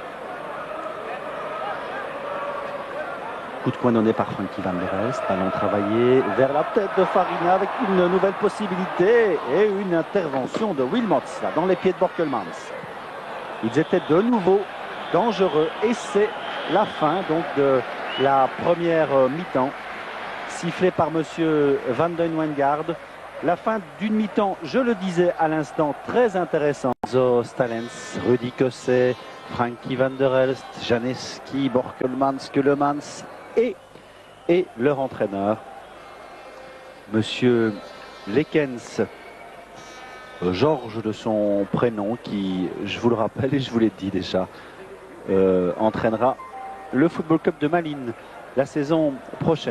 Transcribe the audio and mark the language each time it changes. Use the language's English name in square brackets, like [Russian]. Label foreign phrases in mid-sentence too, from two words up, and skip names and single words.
[French] Coup de coin donné par Frankie Van der Elst, ballon travaillé vers la tête de Farina avec une nouvelle possibilité et une intervention de Wilmots là, dans les pieds de Borkelmans. Ils étaient de nouveau dangereux et c'est la fin donc de la première mi-temps. Sifflé par monsieur Van den Wijngaard. La fin d'une mi-temps, je le disais à l'instant, très intéressant. Zo Stalens, Rudy Kosset, Frankie Van der Elst, Janewski, Borkelmans, Keulemans et leur entraîneur, monsieur Lekens, Georges de son prénom, qui, je vous le rappelle et je vous l'ai dit déjà, entraînera le Football Club de Malines la saison prochaine.